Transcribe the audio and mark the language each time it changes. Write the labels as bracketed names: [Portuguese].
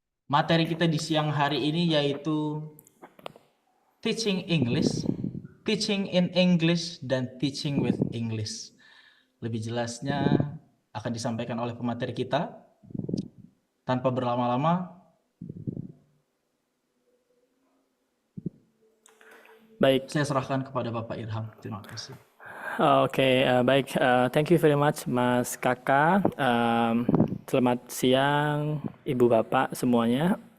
[Indonesian] Materi kita di siang hari ini yaitu Teaching English, Teaching in English, dan Teaching with English. Lebih jelasnya akan disampaikan oleh pemateri kita. Tanpa berlama-lama, Baik. saya serahkan kepada Bapak Irham. Terima kasih. Oke, baik. [English] Thank you very much, Mas Kakak. [Indonesian] Selamat siang, Ibu Bapak semuanya.